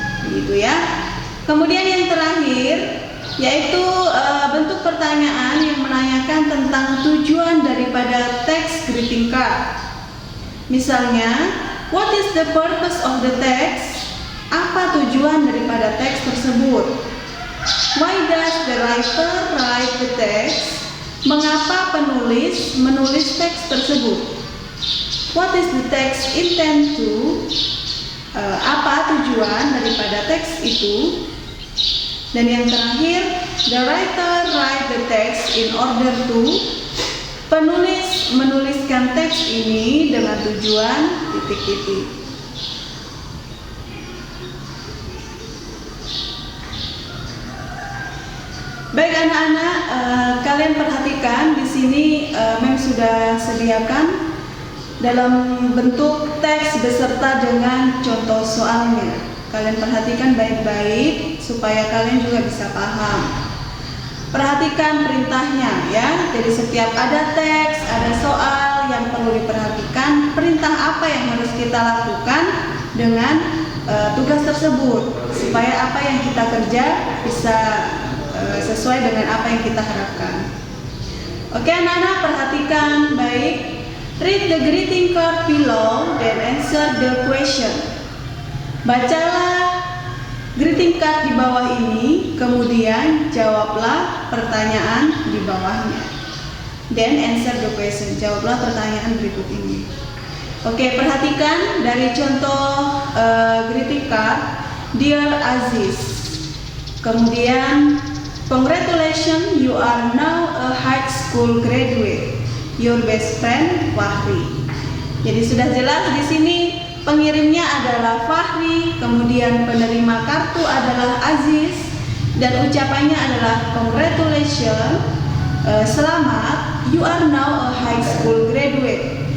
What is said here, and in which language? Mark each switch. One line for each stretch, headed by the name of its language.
Indonesian: Begitu ya. Kemudian yang terakhir yaitu bentuk pertanyaan yang menanyakan tentang tujuan daripada teks greeting card. Misalnya,
English: what is the purpose of the text?
Indonesian: Apa tujuan daripada teks tersebut?
English: Why does the writer write the text?
Indonesian: Mengapa penulis menulis teks tersebut?
English: What is the text intend to?
Indonesian: Apa tujuan daripada teks itu? Dan yang terakhir,
English: the writer write the text in order to.
Indonesian: Penulis menuliskan teks ini dengan tujuan titik-titik. Baik anak-anak, kalian perhatikan di sini Mem sudah sediakan dalam bentuk teks beserta dengan contoh soalnya. Kalian perhatikan baik-baik supaya kalian juga bisa paham. Perhatikan perintahnya ya. Jadi setiap ada teks, ada soal yang perlu diperhatikan, perintah apa yang harus kita lakukan dengan tugas tersebut supaya apa yang kita kerja bisa sesuai dengan apa yang kita harapkan. Oke anak-anak, perhatikan baik.
English: Read the greeting card below then answer the question.
Indonesian: Bacalah greeting card di bawah ini, kemudian jawablah pertanyaan di bawahnya.
English: Then answer the question.
Indonesian: Jawablah pertanyaan berikut ini. Oke, perhatikan dari contoh greeting card. Dear Aziz. Kemudian
English: congratulations, you are now a high school graduate. Your best friend Fahri.
Indonesian: Jadi sudah jelas di sini pengirimnya adalah Fahri, kemudian penerima kartu adalah Aziz, dan ucapannya adalah congratulations, selamat,
English: you are now a high school graduate.